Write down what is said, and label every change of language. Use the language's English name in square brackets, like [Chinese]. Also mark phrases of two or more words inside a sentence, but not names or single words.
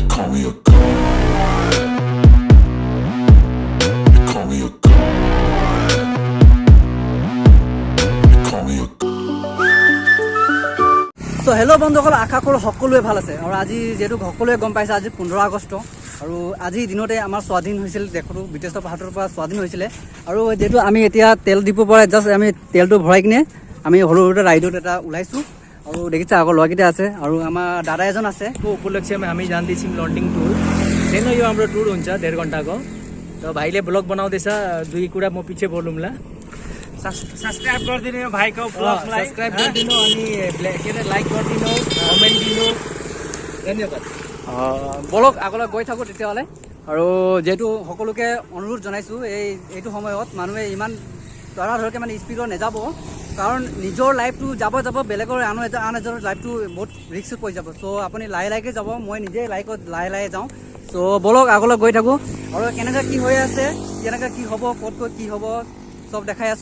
[English] me a god. They call me a god. They call me a god. So hello [Assamese] বন্ধুসকল, আশা কৰোঁ সকলোৱে ভাল আছে। আৰু আজি যেহেতু সকলোৱে গম পাইছে আজি 15 আগষ্ট আৰু আজিৰ দিনতে আমাৰ স্বাধীন হৈছিল, দেশটো ব্ৰিটিছৰ হাতৰ পৰা স্বাধীন হৈছিলে। আৰু যেহেতু আমি এতিয়া তেল ডিপোৰ পৰা জাষ্ট আমি তেলটো ভৰাই কিনে আমি সৰু সৰুতে ৰাইডত এটা ওলাইছোঁ। আৰু দেখিছে আগৰ ল'ৰাকেইটা আছে আৰু আমাৰ দাদা एजन আছে। [Hindi] को उपलक्ष्य में [Nepali] हामी जाँदैछौँ लन्डिङ टुर। सानो यो हाम्रो टुर हुन्छ 1.5 घन्टाको। त भाइले ब्लग बनाउँदैछ, दुई कुरा म पछि बोलौँला। सब्सक्राइब गरिदिनु यो भाइको ब्लगलाई, सब्सक्राइब गरिदिनु अनि के अरे लाइक गरिदिनु, कमेन्ट दिनु। धन्यवाद। [Assamese] বলক আগলৈ গৈ থাকোঁ তেতিয়াহ'লে। আৰু যিহেতু সকলোকে অনুৰোধ জনাইছোঁ এইটো সময়ত মানুহে ইমান ধৰাধৰকৈ মানে স্পীডত নাযাব, কাৰণ নিজৰ লাইফটো যাব বেলেগৰ আন এজনৰ লাইফটো বহুত ৰিস্কত পৰি যাব। চ' আপুনি লাহে লাহেকৈ যাব, মই নিজে লাহে লাহে যাওঁ। চ' বলক আগলৈ গৈ থাকোঁ আৰু কেনেকৈ কি হৈ আছে, কেনেকৈ কি হ'ব, ক'ত ক'ত কি হ'ব চব দেখাই আছোঁ।